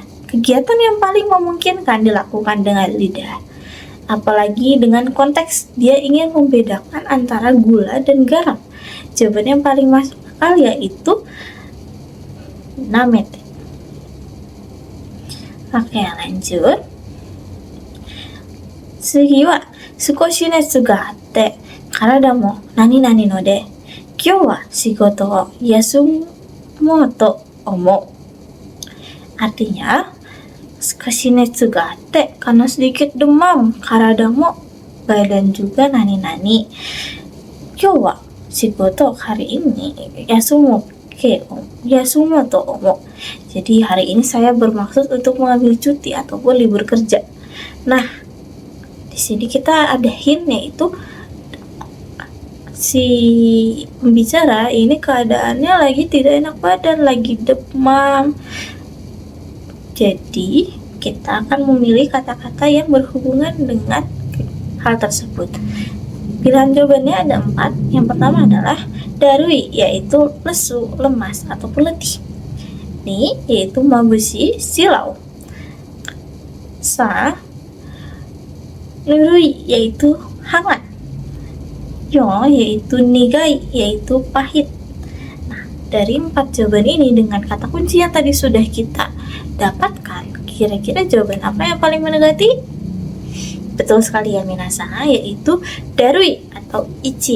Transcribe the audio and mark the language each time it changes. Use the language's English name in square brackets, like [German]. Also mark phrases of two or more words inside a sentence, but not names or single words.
[Indonesian] Kegiatan yang paling memungkinkan dilakukan dengan lidah. Apalagi dengan konteks dia ingin membedakan antara gula dan garam. Jawaban yang paling masuk akal yaitu namete. Oke, lanjut. [Japanese] 次は少し熱があって体もなにので今日は仕事を休もうと思う. Artinya, 少し熱があって, [Indonesian] karena sedikit demam, [Japanese] 体も, [Indonesian] badan juga nani. [Japanese] 今日は仕事, [Indonesian] hari ini, [Japanese] 休もうと思う. [Indonesian] Jadi hari ini saya bermaksud untuk mengambil cuti ataupun libur kerja. Nah, di sini kita ada hint yaitu si pembicara ini keadaannya lagi tidak enak badan, lagi demam. Jadi kita akan memilih kata-kata yang berhubungan dengan hal tersebut. Pilihan jawabannya ada 4. Yang pertama adalah darui, yaitu lesu, lemas ataupun letih. Ni yaitu mabushi, silau. Sa, nurui, yaitu hangat. Yo, yaitu nigai, yaitu pahit. Nah, dari 4 jawaban ini dengan kata kunci yang tadi sudah kita dapatkan, kira-kira jawaban apa yang paling mendekati? Betul sekali ya minasa, yaitu darui atau ichi.